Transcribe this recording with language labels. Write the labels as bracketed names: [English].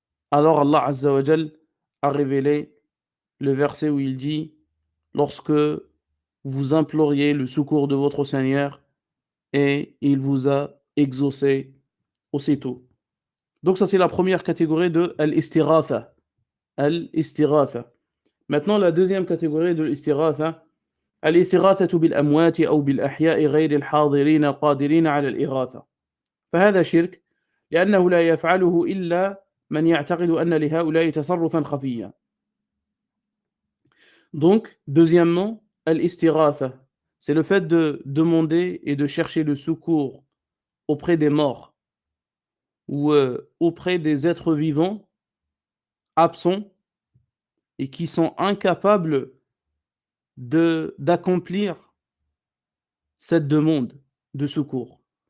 [French] Alors Allah Azza wa Jal a révélé le verset où il dit, lorsque vous imploriez le secours de votre Seigneur, et il vous a exaucé aussitôt. Donc ça c'est la première catégorie de al-istighatha. Al-istighatha. Maintenant la deuxième catégorie de l'istighatha, [Arabic] الاستغاثة بالأموات أو بالأحياء غير الحاضرين القادرين على الإغاثة. فهذا شرك لأنه لا يفعله إلا من يعتقد أن لهؤلاء تصرفا خفيا. [French] Donc, deuxièmement, al-istighatha, c'est le fait de demander et de chercher le secours auprès des morts ou auprès des êtres vivants absents et qui sont incapables d'accomplir cette demande de secours.